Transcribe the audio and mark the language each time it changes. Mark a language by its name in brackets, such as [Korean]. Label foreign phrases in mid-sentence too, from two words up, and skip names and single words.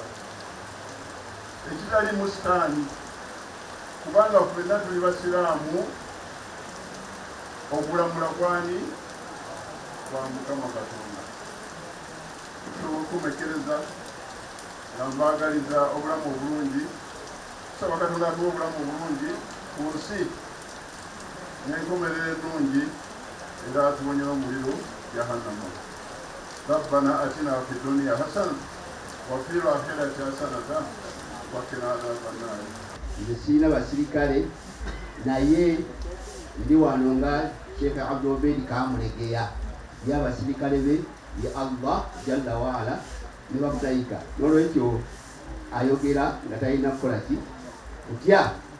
[Ganda] Ekitali musitaani, kubanga ffenna tuli basiraamu, okulamula kwani kwa Mukama Katonda. Tusobola okumekereza nga mbaagaliza obulamu obulungi. Saba Katonda atuwa obulamu obulungi ku nsi n'enkomerero ennungi, era atubonyera omuliro jahannama. [Arabic] ربنا آتنا في الدنيا حسنة وفي الآخرة حسنة وقنا عذاب النار. [Ganda] Nze sirina basirikale naye ndi wano nga Sheikh Abdul Obedi Kamulegeya, ye abasirikale be ye Allah [Arabic] جل وعلا [Ganda] ne bamutayika, n'olwekyo ayogera nga talina kukola ki kutya.